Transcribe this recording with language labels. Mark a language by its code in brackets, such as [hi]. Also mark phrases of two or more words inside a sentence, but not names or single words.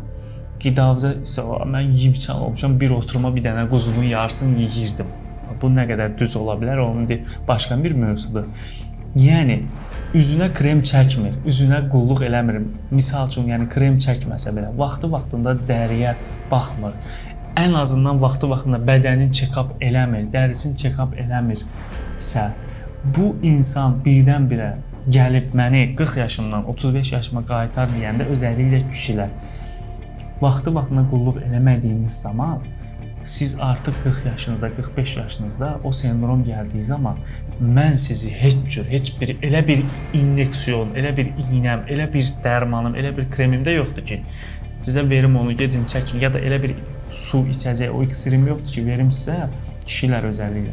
[az] Qidavıza isə mən yiyib içən olmuşam, bir oturuma bir dənə quzunun yarısını yeyirdim. Bu nə qədər düz ola bilər, onun başqa bir mövzudur. Yəni, üzünə krem çəkmir, üzünə qulluq eləmir. Misal üçün, yəni krem çəkməsə belə, vaxtı-vaxtında dəriyə baxmır. Ən azından vaxtı-vaxtında bədənin check-up eləmir, dərisini check-up eləmirsə, bu insan birdən-birə gəlib məni 40 yaşımdan 35 yaşıma qaytar deyəndə özəlliklə kişilər vaxtı-vaxtında qulluq eləmədiyiniz zaman siz artıq 40 yaşınızda, 45 yaşınızda o sendrom gəldiyi zaman mən sizi heç bir elə bir inyeksiyon, elə bir iynəm, elə bir dərmanım, elə bir kremim də yoxdur ki, sizə verim onu, gedin çəkin, ya da elə bir su içəcək, o iksirim yoxdur ki, verim sizə, kişilər özəlliklə.